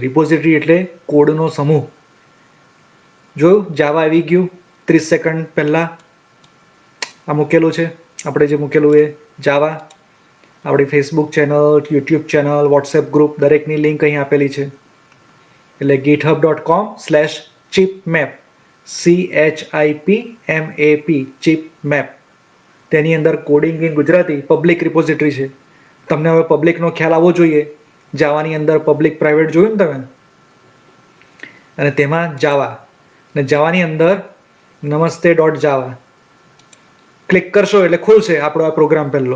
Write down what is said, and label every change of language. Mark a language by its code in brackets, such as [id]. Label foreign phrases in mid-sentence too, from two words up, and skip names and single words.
[gu] રિપોઝિટરી એટલે કોડનો સમૂહ. જોયું જાવા આવી ગયું 30 સેકન્ડ પહેલાં આ મૂકેલું છે આપણે જે મૂકેલું એ જાવા. આપણી ફેસબુક ચેનલ, યુટ્યુબ ચેનલ, વોટ્સએપ ગ્રુપ દરેકની લિંક અહીં આપેલી છે. એટલે github.com/chipmap CHIPMAP chipmap તેની અંદર [en] coding in Gujarati public repository [gu] છે. તમને હવે પબ્લિકનો ખ્યાલ આવવો જોઈએ. જાવાની અંદર [en] public private [gu] જોયું ને તમે, અને તેમાં જાવા અને જાવાની અંદર નમસ્તે ડોટ જાવા ક્લિક કરશો એટલે ખુલશે આપણો આ પ્રોગ્રામ પહેલો.